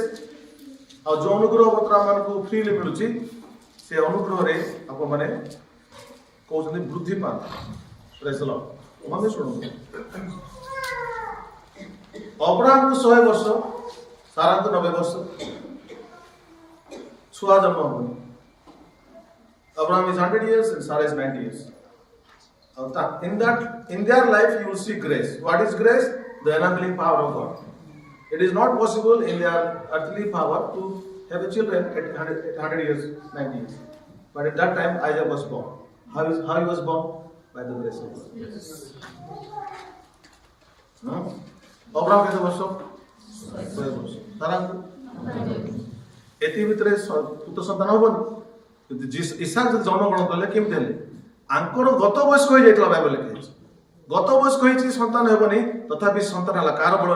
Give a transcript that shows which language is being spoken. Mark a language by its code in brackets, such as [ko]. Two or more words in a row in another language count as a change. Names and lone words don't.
[or] ଆଉ ଯେଉଁ ଅନୁଗ୍ରହ ପତ୍ର ଆମମାନଙ୍କୁ ଫ୍ରିଲି ମିଳୁଛି, ସେ ଅନୁଗ୍ରହରେ ଆପଣମାନେ କହୁଛନ୍ତି ବୃଦ୍ଧି ପାଆନ୍ତୁ। [en] Praise the Lord. [or] ମନେ ଶୁଣନ୍ତୁ, ଅବ୍ରାହମକୁ 100 ବର୍ଷ, ସାରାଙ୍କୁ 90 ବର୍ଷ, ଛୁଆ ଜନ୍ମ ହବନି। [en] Abraham is 100 years and Sarah is 90 years. In their life you will see grace. What is grace? The enabling power of God. It is not possible in their earthly power to have a children at 100 years, 90 years. But at that time Isaac was born. How he was born? By the grace of God. Abraham [or] କେତେ ବର୍ଷ? 100 ବର୍ଷ। ସାରାଙ୍କୁ ଏତି ଭିତରେ ପୁତ୍ର ସନ୍ତାନ ହବନି। କିନ୍ତୁ ଇସାକ ଯଦି ଜନ୍ମଗ୍ରହଣ କଲେ କେମିତି ହେଲେ? ଆଙ୍କର ଗତ ବୟସ୍କ ହୋଇଯାଇଥିଲା ବାଇବଲ ଲେଖାଯାଇଛି। ଗତ ବୟସ୍କ ହେଇଛି, ସନ୍ତାନ ହେବନି, ତଥାପି ସନ୍ତାନ ହେଲା କାହାର ବଳରେ?